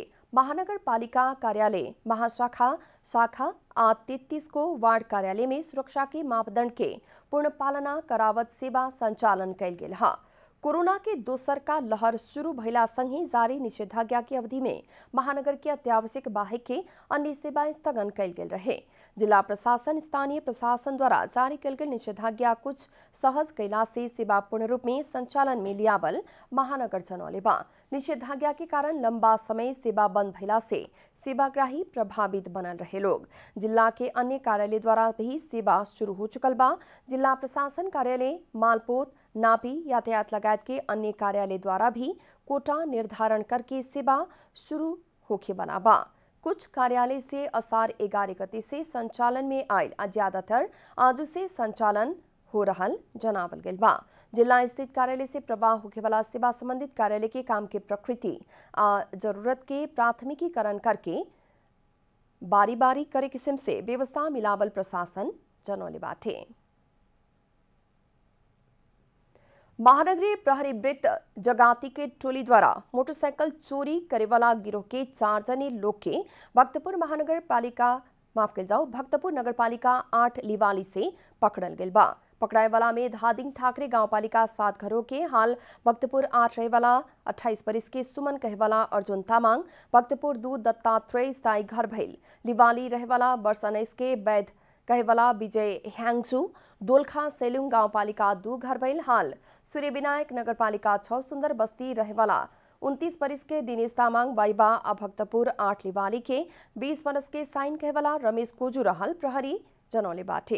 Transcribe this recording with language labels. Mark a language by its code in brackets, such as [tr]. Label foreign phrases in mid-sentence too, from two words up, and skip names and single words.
[bho] महानगर पालिका कार्यालय महाशाखा शाखा आ 33 को वार्ड कार्यालय में सुरक्षा के मापदंड के पूर्ण पालना करावत सेवा संचालन कइल गेल हा। कोरोना के दोसर का लहर शुरू भइला संगे जारी निषेधाज्ञा की अवधि में महानगर के अत्यावश्यक बाहेक के अन्य सेवाएं स्थगन कइल गेल रहे। जिला प्रशासन स्थानीय प्रशासन द्वारा जारी कइल गेल निषेधाज्ञा कुछ सहज कैला से सेवा पूर्ण रूप में संचालन में लियावल महानगर जनौले बा। निषेधाज्ञा के कारण लंबा समय सेवा बंद भइला से सेवाग्राही प्रभावित बनल रहे लोग। जिला के अन्य कार्यालय द्वारा भी सेवा शुरू हो चुकल बा। जिला प्रशासन कार्यालय मालपोत नापी यातायात लगायत के अन्य कार्यालय द्वारा भी कोटा निर्धारण करके सेवा शुरू होके बना बा। कुछ कार्यालय से असार 11 गते से संचालन में आयल ज्यादातर आज से संचालन हो रहल जनावल गेल बा। जिला स्थित कार्यालय से प्रवाह होके वाला सेवा संबंधित कार्यालय के काम के प्रकृति आ जरूरत के प्राथमिकीकरण करके बारी बारी करे किस्म से व्यवस्था मिलावल प्रशासन जनौले बाटे। महानगरीय प्रहरी वृत्त जगाती के टोली द्वारा मोटरसाइकिल चोरी करे वाला गिरोह के 4 जने लोग के भक्तपुर नगर पालिका 8 लिवाली से पकड़ल गेल बा। पकड़ाए वाला में धादिंग ठाकरे गांव पालिका 7 घरों के हाल भक्तपुर 8 रहे वाला 28 बरिस के सुमन कहे वाला अर्जुन तामांग, भक्तपुर 2 दत्तात्रेय स्थायी घर भइल, लिवाली रहे वाला वर्ष 19 के वैध कहे वाला विजय हैंगजू, दोलखा सेलुंग गांव पालिका 2 घर भइल, हाल सूर्य विनायक नगर पालिका 6 सुंदर बस्ती रहे वाला 29 बरिस के दिनेश तामांग बाईबा भक्तपुर 8 लिवाली के 20 बरस के साइन कहे वाला रमेश कोजू रहल प्रहरी जनौले बाटे।